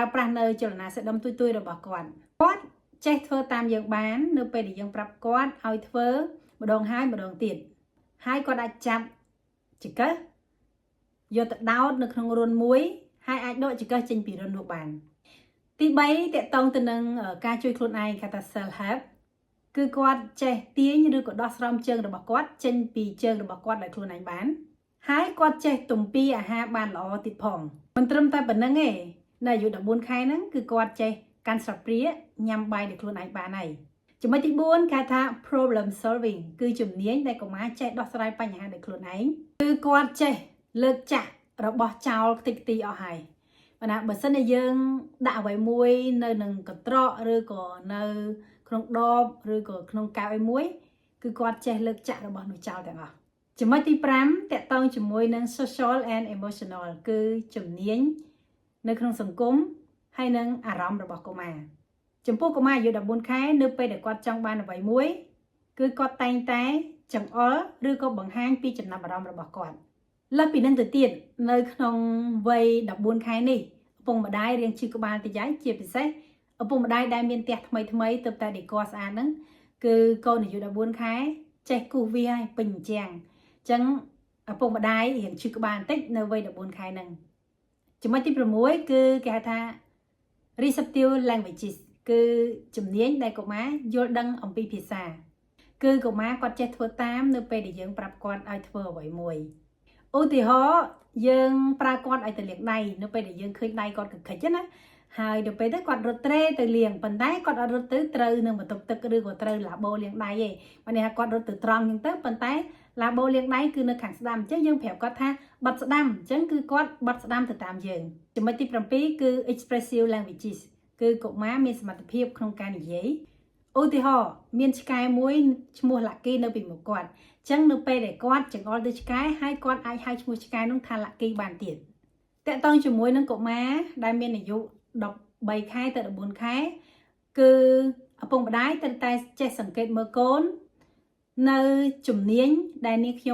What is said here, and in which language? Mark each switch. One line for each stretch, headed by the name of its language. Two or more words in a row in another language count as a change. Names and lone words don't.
Khmer: ប្រាស់នៅចលនាសាច់ដុំទុយៗរបស់គាត់ចេះធ្វើតាមយើងបាននៅពេលដែលយើងប្រាប់គាត់ឲ្យធ្វើម្ដងហើយម្ដងទៀតហើយគាត់អាចចាប់ចង្កឹះយកទៅដោតនៅក្នុងរន្ធមួយហើយអាចដកចង្កឹះចេញពីរន្ធនោះបានទី3តកតងទៅនឹងការជួយខ្លួនឯងគេថា
English: self help
Khmer: គឺគាត់ចេះទាញឬក៏ដោះស្រោមជើង របស់គាត់ចេញពីជើងរបស់គាត់ដោយខ្លួនឯងបានហើយគាត់ចេះទំពាអាហារបានល្អទៀតផងមិនត្រឹមតែប៉ុណ្្នឹងទេនៅអាយុ14ខែហ្នឹងគឺគាត់ចេះកាន់ស្លាបព្រាញ៉ាំបាយដោយខ្លួនឯងបានហើយចំណុចទី4គេថា
English: problem solving
Khmer: គឺជំនាញដែលកុមារចេះ ដោះស្រាយបញ្ហាដោយខ្លួនឯងគឺគាត់ចេះលើកចាក់របស់ចោលខ្ទេចខ្ទីអស់ហើយបើសិនជាយើងដាក់អ្វីមួយនៅនឹងកន្ត្រកឬក៏នៅក្នុងដបឬក៏ក្នុងកែ វអីមួយគឺគាត់ចេះលើកចាក់របស់នោះចោលទាំងអស់ចំណុចទី5តកតងជាមួយនឹង
English: social and emotional
Khmer: គឺជំនាញនៅក្នុងសង្គម ហើយនឹងអារម្មណ៍របស់កុមារចំពោះកុមារអាយុ14ខែនៅពេលដែលគាត់ចង់បានអ្វីមួយគឺគាត់តែងតែ ចង្អុលឬក៏បង្ហាញពីចំណាប់អារម្មណ៍របស់គាត់លើសពីនឹងទៅទៀតនៅក្នុងវ័យ14ខែនេះឪពុកម្ដាយរៀងឈឺក្បាលតិចហើយជាពិសេសឪពុកម្ដាយដែលមានផ្ទះថ្មីទើបតែដេកស្អាតហ្នឹងគឺកូនអាយុ14ខែចេះគូសវាឲ្យពេញអញ្ចឹងឪពុកម្ដាយរៀងឈឺក្បាលបន្តិចនៅវ័យ14ខែហ្នឹងចំណុចទី6គឺគេហៅថា
English: receptive languages
Khmer: គឺជំនាញដែលកុមារយល់ដឹងអំពីភាសាគឺកុមារគាត់ចេះធ្វើតាមនៅពេលដែលយើងប្រាប់គាត់ឲ្យធ្វើអ្វីមួយឧទាហរណ៍យើងប្រើគាត់ឲ្យទៅលាងដៃនៅពេលដែលយើងឃើញដៃគាត់កកិចណាហើយទៅពេលទៅគាត់រត់ត្រេទៅលាងប៉ុន្តែគាត់អត់រត់ទៅត្រូវនឹងបន្ទប់ទឹកឬក៏ត្រូវឡាបូលាងដៃទេបើនេះ គាត់រត់ទៅត្រង់អញ្ចឹងទៅប៉ុន្តែឡាបូលាងដៃគឺនៅខាងស្ដាំអញ្ចឹងយើងប្រាប់គាត់ថាបត់ស្ដាំអញ្ចឹងគឺគាត់បត់ស្ដាំទៅតាមយើងចំណុចទី7គឺ
English: expressive languages
Khmer: គឺកុមារមានសមត្ថភាពក្នុងការនិយាយឧទា ហរណ៍មានឆ្កែមួយឈ្មោះឡាគីនៅពីមុខគាត់អញ្ចឹងនៅពេលដែលគាត់ចង្អុលទៅឆ្កែហើយគាត់អាចហៅឈ្មោះឆ្កែនោះថាឡាគីបានទៀតតើតើជាមួយនឹងកុមារ ដែលមានអាយុ13ខែទៅ14ខែគឺឪពុកម្ដាយត្រូវតែចេះសង្កេតមើលកូននៅជំនាញដែលនាងខ្ញុំ